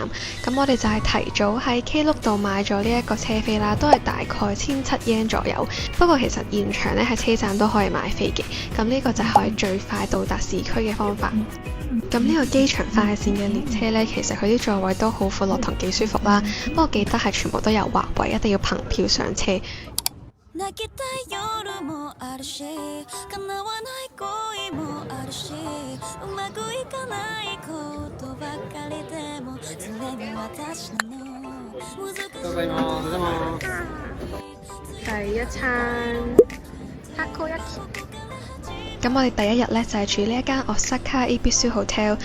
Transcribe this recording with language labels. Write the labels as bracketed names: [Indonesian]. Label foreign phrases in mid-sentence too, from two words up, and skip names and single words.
[Cantonese] 咁我哋就係提早喺 Klook 度買咗呢一個車飛啦，都係大概1700 yen 左右。不過其實現場呢喺車站都可以買飛嘅。咁呢個就係可以最快到達市區嘅方法。咁呢個機場快線嘅列車呢，其實佢啲座位都好闊落同幾舒服啦。不過記得係全部都有劃位，一定要憑票上車。 [Japanese] 泣きたい夜もあるし叶わない恋もあるしうまくいかないことばかりでもそれも私なの難しい [Cantonese] 第一餐takoyaki。咁我哋第一日呢，就係住呢一間 Osaka Ibisu Hotel。